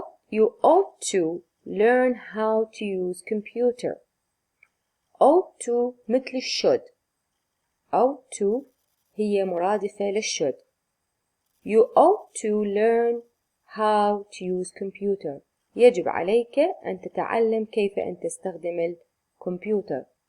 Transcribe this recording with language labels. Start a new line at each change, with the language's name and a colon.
English: You ought to learn how to use computer. ought to مثل should.
Arabic: ought to هي مرادفة للshould.
English: You ought to learn how to use computer.
Arabic: يجب عليك أن تتعلم كيف أن تستخدم الكمبيوتر.